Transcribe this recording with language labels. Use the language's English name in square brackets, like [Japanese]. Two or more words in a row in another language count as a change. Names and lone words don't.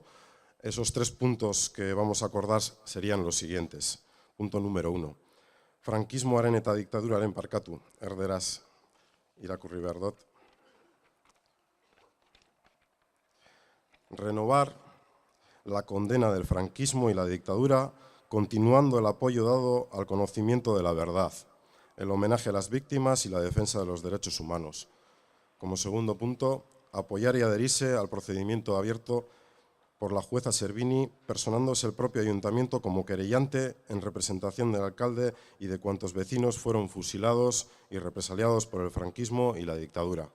[Spanish] Esos 3 puntos que vamos a acordar serían los siguientes. Punto número 1. [Basque] Frankismoaren eta diktaduraren parkatu, erderaz irakurri behar dut. [Spanish] Renovar la condena del franquismo y la dictadura, continuando el apoyo dado al conocimiento de la verdad, el homenaje a las víctimas y la defensa de los derechos humanos. Como segundo punto, apoyar y adherirse al procedimiento abierto por la jueza Servini, personándose el propio ayuntamiento como querellante en representación del alcalde y de cuantos vecinos fueron fusilados y represaliados por el franquismo y la dictadura.